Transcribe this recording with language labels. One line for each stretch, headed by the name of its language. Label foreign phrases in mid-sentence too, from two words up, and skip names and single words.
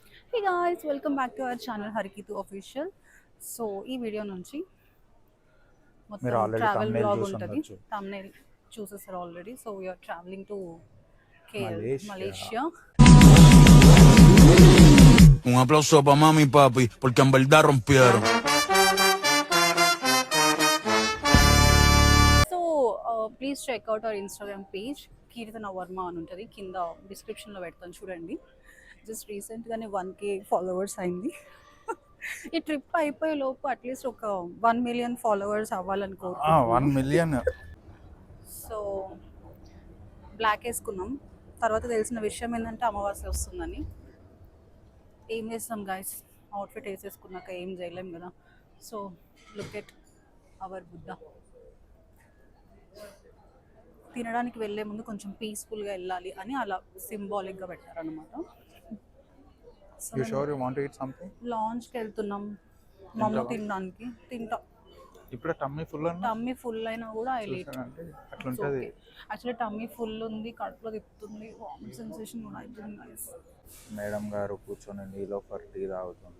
English: Hey guys, welcome back to our channel హరికితు అఫీషియల్.
Telugu: సో ఈ వీడియో నుంచి మీరు మొత్తం ఆల్రెడీ ట్రావెల్ thumbnail బ్లాగ్ చూసి ఉంటుంది. ఉండొచ్చు. thumbnail చూసేసారు ఆల్రెడీ.
English: So we're traveling to KL, Malaysia. మలేషియా.
Spanish: Un aplauso para mami y papi, porque en verdad rompieron.
English: So please checkout our Instagram page, కీర్తన వర్మ
Telugu: అని ఉంటుంది. కింద డిస్క్రిప్షన్లో పెడతాను, చూడండి. జస్ట్ రీసెంట్గానే 1K ఫాలోవర్స్ అయింది. ఈ ట్రిప్ అయిపోయే లోపు అట్లీస్ట్ ఒక
English: 1 million followers
Telugu: అవ్వాలనుకో. 1 million. సో బ్లాక్ వేసుకున్నాం. తర్వాత తెలిసిన విషయం ఏంటంటే అమావాస్య వస్తుందని. ఏం చేస్తాం గైస్, అవుట్ఫిట్ వేసేసుకున్నాక ఏం చేయలేం కదా.
English: So look at our Buddha.
Telugu: తినడానికి వెళ్ళే ముందు కొంచెం పీస్ఫుల్గా వెళ్ళాలి అని అలా సింబాలిక్గా పెట్టారనమాట.
English: You sure you want to eat something?
Telugu: లాంచ్కి వెళ్తున్నాం మమ్మీ తినడానికి. తింటా. ఇప్పుడు
English: tummy full
Telugu: అన్న
English: tummy full
Telugu: అయినా కూడా
English: I eat.
Telugu: అంటే అట్లుంటది. యాక్చువల్లీ
English: tummy full
Telugu: ఉంది, కడుపులో తిప్పుతుంది,
English: vomit sensation
Telugu: కూడా అవుతుంది గైస్. మేడం గారు కూర్చొని నీలోఫర్ టీ తాగుతుంది.